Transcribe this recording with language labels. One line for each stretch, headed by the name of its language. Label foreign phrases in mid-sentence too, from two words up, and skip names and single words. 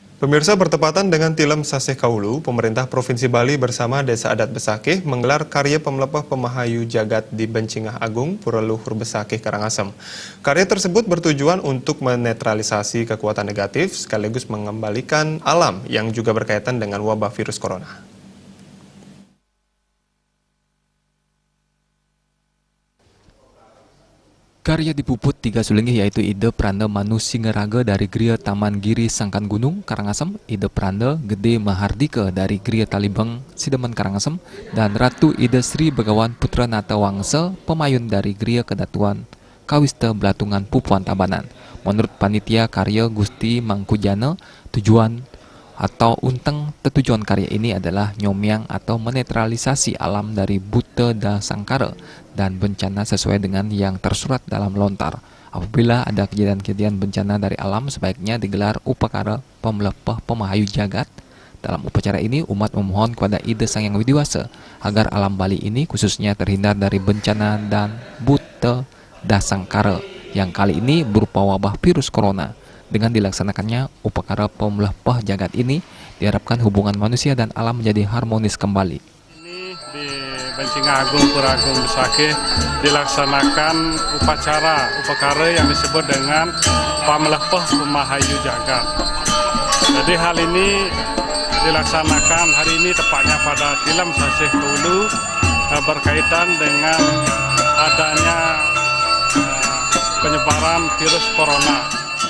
Indonesian: Pemirsa, bertepatan dengan Tilem Sasih Kaulu, pemerintah Provinsi Bali bersama Desa Adat Besakih menggelar karya pemelepah Pemahayu Jagat di Bencingah Agung, Pura Luhur Besakih, Karangasem. Karya tersebut bertujuan untuk menetralisasi kekuatan negatif sekaligus mengembalikan alam yang juga berkaitan dengan wabah virus corona. Karya dipuput 3 sulingih yaitu Ide Pranda Manu Singaraga dari Gria Taman Giri Sangkan Gunung, Karangasem, Ide Pranda Gede Mahardika dari Gria Talibeng, Sidemen, Karangasem, dan Ratu Ide Sri Begawan Putra Nata Wangsa, pemayun dari Gria Kedatuan, Kawista Belatungan Pupuan Tabanan. Menurut panitia karya Gusti Mangkujana, tujuan atau unteng tujuan karya ini adalah nyomyang atau menetralisasi alam dari buta dan sangkara dan bencana sesuai dengan yang tersurat dalam lontar. Apabila ada kejadian-kejadian bencana dari alam, sebaiknya digelar upacara pemelepah Pemahayu Jagat. Dalam upacara ini, umat memohon kepada Ide Sang Yang Widiwasa agar alam Bali ini khususnya terhindar dari bencana dan buta dan sangkara yang kali ini berupa wabah virus corona. Dengan dilaksanakannya upacara pemelepah jagat ini, diharapkan hubungan manusia dan alam menjadi harmonis kembali. Ini di Bencingah Agung, Pura Agung Besakih dilaksanakan upacara yang disebut dengan pemelepah Pemahayu Jagat. Jadi hal ini dilaksanakan hari ini tepatnya pada Tilem Sasih Kaulu berkaitan dengan adanya penyebaran virus corona.